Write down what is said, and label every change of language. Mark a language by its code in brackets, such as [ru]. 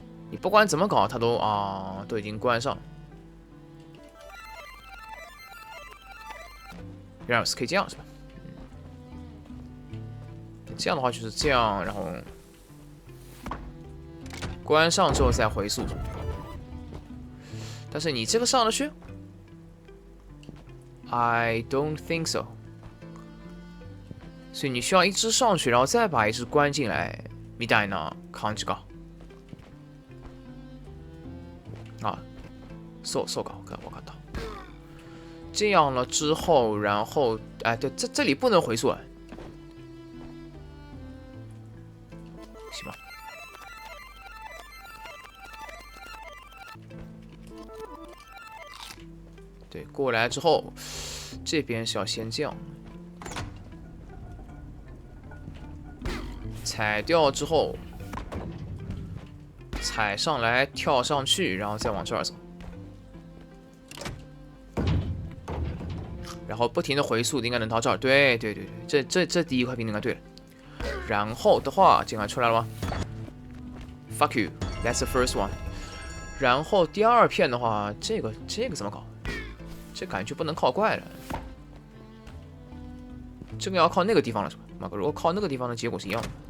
[zh] 你不管怎么搞，它都已经关上了。原来是可以这样是吧？这样的话就是这样，然后关上之后再回溯。但是你这个上得去 ？ [en] I don't think so。 [zh] 所以你需要一只上去，然后再把一只关进来， [ja] みたいな感じか。啊，そうか， [zh] 我看到。这样了之后，然后，哎，对，这里不能回溯啊，行吧？对，过来之后，这边是要先这样，踩掉之后，踩上来，跳上去，然后再往这儿走。然后不停的回溯，应该能到这儿。对，这第一块拼图应该对了。然后的话，进来出来了吗 ？ [en] Fuck you, that's the first one。 [zh] 然后第二片的话，这个怎么搞？这感觉不能靠怪了。这个要靠那个地方了是吧？马哥，如果靠那个地方的结果是一样的。